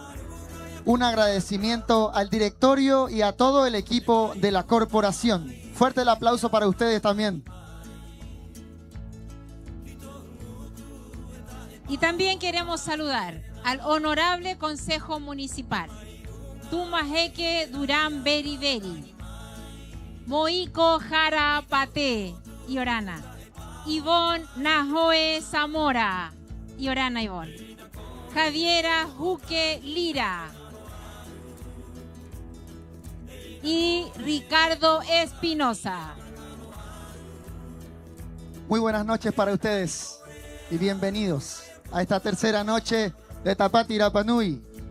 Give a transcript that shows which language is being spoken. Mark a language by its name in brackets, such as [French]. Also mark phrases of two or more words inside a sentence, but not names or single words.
[Spanish] Un agradecimiento al directorio y a todo el equipo de la corporación. Fuerte el aplauso para ustedes también. Y también queremos saludar al honorable Consejo Municipal, Tumajeque Durán Beri Beri, Moiko Jara Pate, Iorana, Ivonne Najoe Zamora, Iorana Ivonne, Javiera Juque Lira y Ricardo Espinosa. Muy buenas noches para ustedes y bienvenidos a esta tercera noche de Tapati Rapa Nui.